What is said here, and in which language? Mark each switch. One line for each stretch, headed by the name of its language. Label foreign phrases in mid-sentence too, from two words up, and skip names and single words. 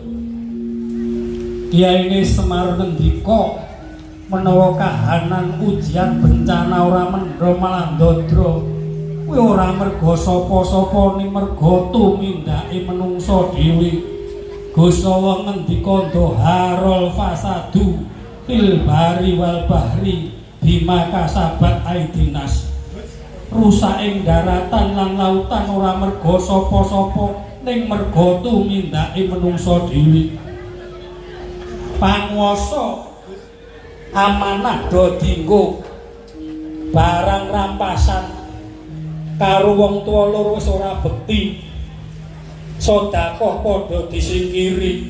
Javanese: Kiyaine Semar ngendika menawa kahanan ujian bencana ora mendro malah ndodro kuwi ora mergo sapa-sapa ning mergo tumindake menungso dhewe. Gusti Allah ngendika
Arabic: ظهر الفساد في البر والبحر بما كسبت أيدي الناس.
Javanese: Rusak ing daratan lan lautan ora mergo sapa-sapa ning mergo tumindake menungso dhewe. Panguwasa amanah do dinggo barang rampasan karo wong tuwa loro wis ora bekti, sedekah padha disingkiri.